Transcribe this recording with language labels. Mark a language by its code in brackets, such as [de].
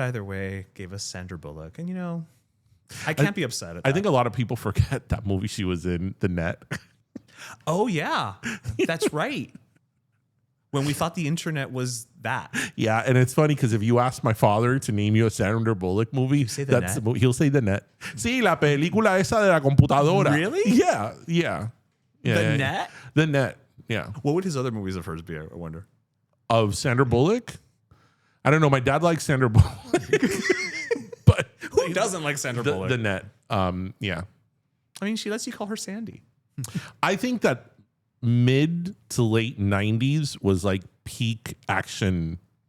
[en] Either way, gave us Sandra Bullock, and I can't be upset at that. I think a lot of people forget that movie she was in, The Net. Oh yeah, that's right. When we thought the internet was that. Yeah, and it's funny because if you ask my father to name you a Sandra Bullock movie, he'll say The Net. [es] Sí, la película esa de la computadora. [en] Really? Yeah. The Net? The Net, yeah. What would his other movies of hers be, I wonder? Of Sandra Bullock? I don't know. My dad likes Sandra Bullock. But who doesn't like Sandra Bullock? The Net, yeah. I mean, she lets you call her Sandy. I think that mid to late 90s was like peak action.